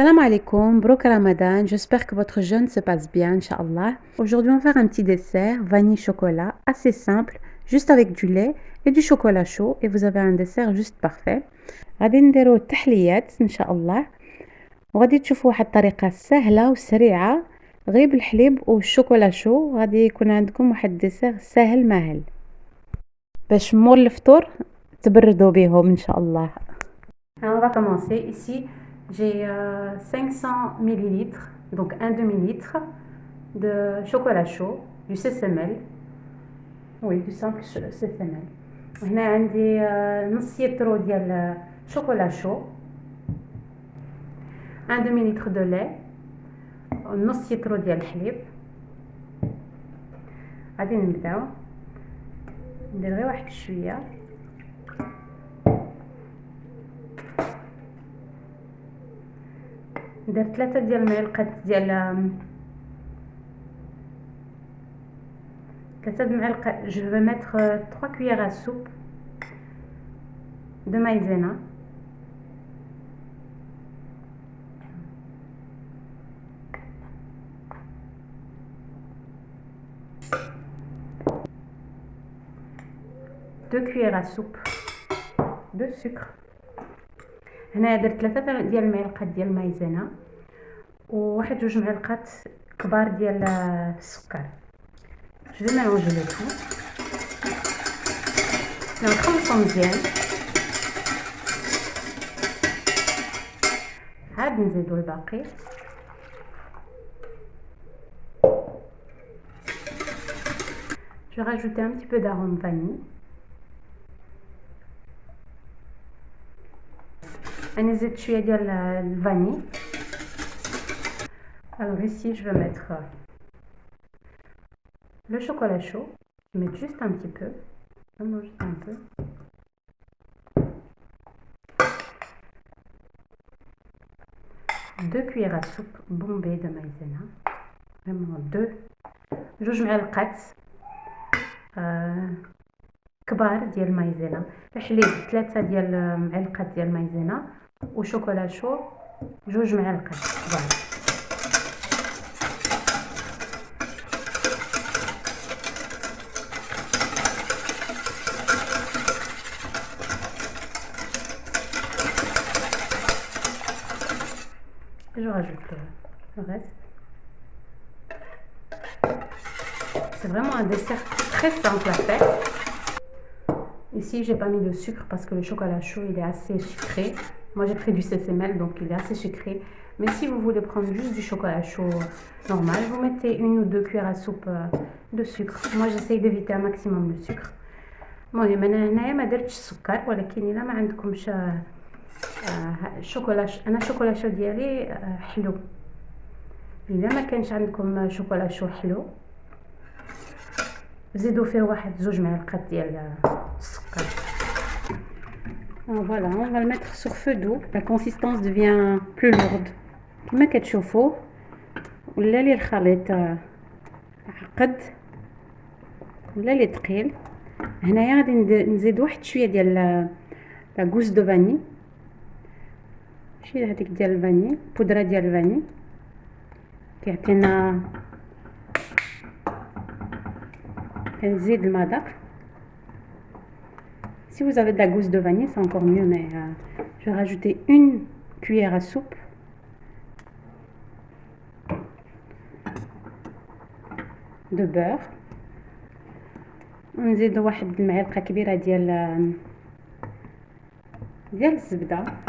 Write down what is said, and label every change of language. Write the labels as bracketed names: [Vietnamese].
[French] alaikum, Brok Ramadan, j'espère que votre jeûne se passe bien, Inch'Allah. Aujourd'hui, on va faire un petit dessert, vanille chocolat, assez simple, juste avec du lait et du chocolat chaud, et vous avez un dessert juste parfait. [Arabic] غادي نديرو التحليات إن شاء الله، وغادي تشوفوا واحد الطريقة سهلة وسريعة غير بالحليب والشوكولا شو، غادي يكون عندكم واحد ديسير ساهل ماهل باش مور الفطور تبردوا بيهم إن شاء الله. [French] Alors on va commencer. Ici, j'ai 500 millilitres, donc un demi-litre de chocolat chaud, du CCML. Oui, du simple CCML. [Arabic] هنا عندي نص يترو ديال chocolat chaud, [French] un demi-litre de lait, [Arabic] نص يترو ديال الحليب. غادي نبداو ندير غير واحد شويه. ندير 3 ديال المعلقات ديال 3 المعلقات. [French] Je vais mettre 3 cuillères à soupe de maïzena. Deux cuillères à soupe de sucre. [Arabic] هنا درت 3 ديال المعلقات ديال المايزينا وواحد جوج معلقات كبار ديال السكر. [French] Je vais mélanger le tout. [Arabic] نخلطو مزيان. عاد نزيدو الباقي. [French] Je vais rajouter un petit peu d'arôme vanille. [Arabic] أنا زدت شوية ديال الفاني. [French] Alors ici je vais mettre le chocolat chaud. Je vais mettre juste un petit peu, vraiment juste un peu. Deux cuillères à soupe bombées de maïzena. Vraiment deux. [Arabic] جوج معلقات كبار ديال المايزينا. الحليب 3 ديال معلقات ديال المايزينا وشوكولا شو جوج معلقات كبار. [French] Je rajoute le reste. C'est vraiment un dessert très simple à faire. Ici, j'ai pas mis de sucre parce que le chocolat chaud il est assez sucré. Moi, j'ai pris du CCML donc il est assez sucré. Mais si vous voulez prendre juste du chocolat chaud normal, vous mettez 1 ou 2 cuillères à soupe de sucre. Moi, j'essaye d'éviter un maximum le sucre. [Arabic] المهم انا هنايا ما درتش السكر، ولكن الا ما عندكمش شوكولا انا الشوكولا شو ديالي حلو. الا ما كانش عندكم شوكولا شو حلو زيدوا فيه واحد زوج معلقات ديال السكر. [French] Voilà, on va le mettre sur feu doux. La consistance devient plus lourde. [Arabic] كما كتشوفوا ولا لي الخليط عقد ولا لي ثقيل. هنايا غادي نزيد واحد شويه ديال لا غوز دو فاني، شي هذيك ديال الفاني، بودره ديال الفاني كيعطينا كنزيد المذاق. [French] Si vous avez de la gousse de vanille, c'est encore mieux, mais je vais rajouter 1 cuillère à soupe de beurre. [Arabic] ونزيد واحد المعلقه كبيره ديال الزبده.